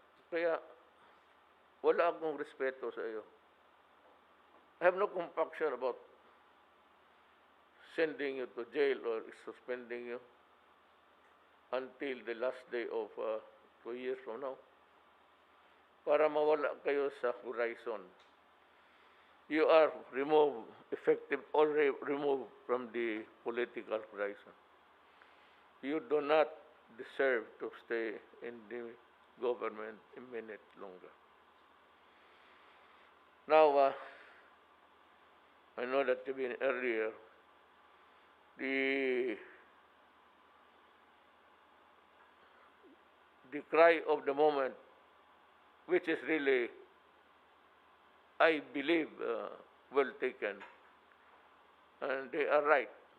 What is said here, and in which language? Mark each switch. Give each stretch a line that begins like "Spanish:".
Filipino: Kaya wala akong respeto sa iyo.
English: I have no compunction about sending you to jail or suspending you until the last day of 2 years from now.
Filipino: Para mawala kayo sa horizon.
English: You are removed, already removed from the political horizon. You do not deserve to stay in the government a minute longer. Now, I know that you've been earlier, the cry of the moment, which is really, I believe, well taken. And they are right.